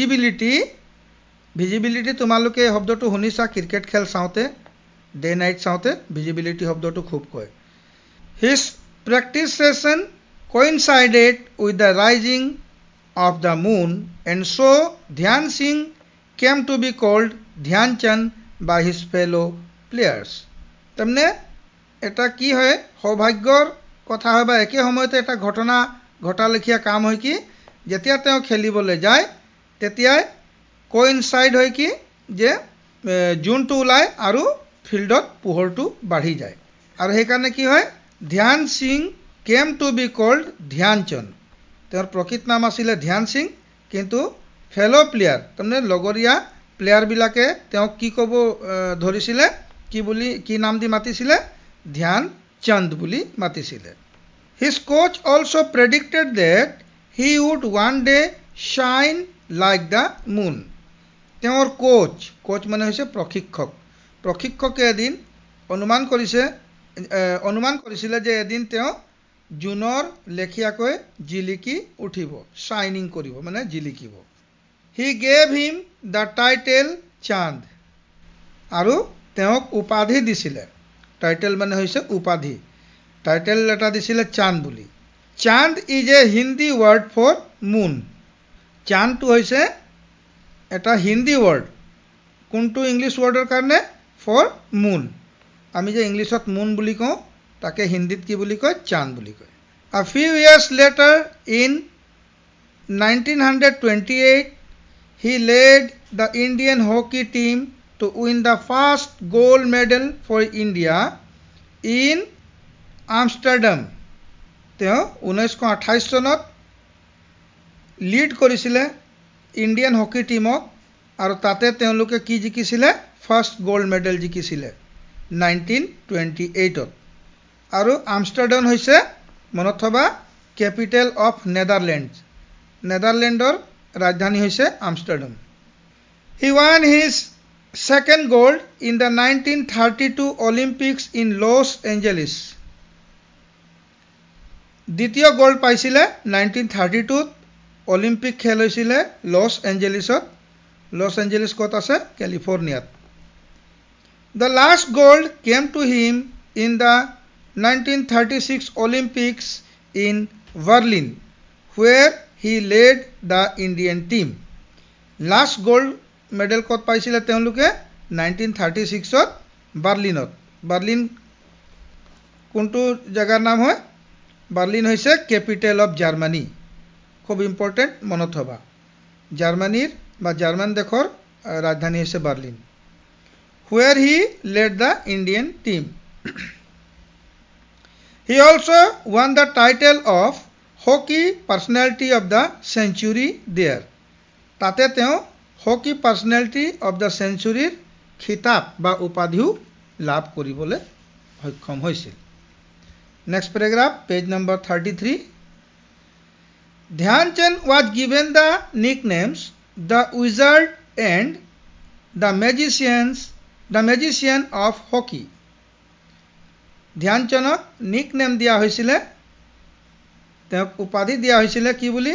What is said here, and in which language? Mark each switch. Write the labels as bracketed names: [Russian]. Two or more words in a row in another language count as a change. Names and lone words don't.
[Assamese] ভিজিবিলিটি তোমালোকে এই শব্দটো শুনিছা ক্ৰিকেট খেল চাওঁতে ডে নাইট চাওঁতে ভিজিবিলিটি শব্দটো খুব কয় [English] his practice session coincided with the rising of the moon and so Dhyan Singh came to be called Dhyan Chand by his fellow players [Assamese] তাৰমানে এটা কি হয় সৌভাগ্যৰ কথা হয় বা একে সময়তে এটা ঘটনা ঘটালেখীয়া কাম হয় কি যেতিয়া তেওঁ খেলিবলৈ যায় তেতিয়াই কোইনসাইড হয় কি যে জুনটো ওলায় আৰু ফিল্ডত পোহৰটো বাঢ়ি যায় আৰু সেইকাৰণে কি হয় ধ্যান সিং [English] came to be called [Assamese] ধ্যান চন্দ তেওঁৰ প্ৰকৃত নাম আছিলে ধ্যান সিং কিন্তু ফেলো প্লেয়াৰ তাৰমানে লগৰীয়া প্লেয়াৰবিলাকে তেওঁক কি ক'ব ধৰিছিলে কি নাম দি মাতিছিলে ধ্যান চন্দ বুলি মাতিছিলে [English] his coach also predicted that he would one day shine like the moon [Assamese] তেওঁৰ কোচ মানে হৈছে প্ৰশিক্ষকে এদিন অনুমান কৰিছিলে যে এদিন তেওঁ জুনৰ লেখিয়াকৈ জিলিকি উঠিব শাইনিং কৰিব মানে জিলিকিব [English] he gave him the title [Assamese] চাঁদ আৰু তেওঁক উপাধি দিছিলে টাইটেল মানে হৈছে উপাধি টাইটেল এটা দিছিলে চাঁদ বুলি চাঁদ [English] is a Hindi word for moon [Assamese] চাঁদটো হৈছে এটা [English] Hindi word [Assamese] কোনটো ইংলিছ ৱৰ্ডৰ কাৰণে [English] for moon [Assamese] আমি যে ইংলিছত মুন বুলি কওঁ তাকে হিন্দীত কি বুলি কয় চাঁদ বুলি কয় [English] a few years later in 1928 he led the Indian hockey team to win the first gold medal for India in Amsterdam [Assamese] তেওঁ 1928 চনত লিড কৰিছিলে ইণ্ডিয়ান হকি টিমক আৰু তাতে তেওঁলোকে কি জিকিছিলে ফাৰ্ষ্ট গোল্ড মেডেল জিকিছিলে 1928ত আৰু আমষ্টাৰডাম হৈছে মনত থবা [English] capital of Netherlands [Assamese] ৰাজধানী হৈছে আমষ্টাৰডাম [English] he won his second gold in the 1932 Olympics in Los Angeles [Assamese] দ্বিতীয় গোল্ড পাইছিলে 1932 অলিম্পিক খেল হৈছিলে লছ এঞ্জেলিছ ক'ত আছে কেলিফৰ্ণিয়াত [English] the last gold came to him in the 1936 Olympics in Berlin where he led the Indian team last gold মেডেল [Assamese] ক'ত পাইছিলে তেওঁলোকে 1936ত বাৰ্লিন কোনটো জাগাৰ নাম হয় বাৰ্লিন হৈছে [English] capital of Germany [Assamese] খুব ইম্পৰ্টেণ্ট মনত থবা জাৰ্মানীৰ বা জাৰ্মান দেশৰ ৰাজধানী হৈছে বাৰ্লিন [English] where he led the Indian team He also won the title of Hockey Personality of the Century there. [Assamese] তাতে তেওঁ হকি পাৰ্চনেলিটি অফ দ্য চেঞ্চুৰীৰ খিতাপ বা উপাধিও লাভ কৰিবলৈ সক্ষম হৈছিল। [English] next paragraph, page number 33. Dhyan Chand was given the nicknames the Wizard and the Magician of Hockey. [Assamese] ধ্যান চান্দক নিকনেম দিয়া হৈছিলে, তেওঁক উপাধি দিয়া হৈছিলে কি বুলি?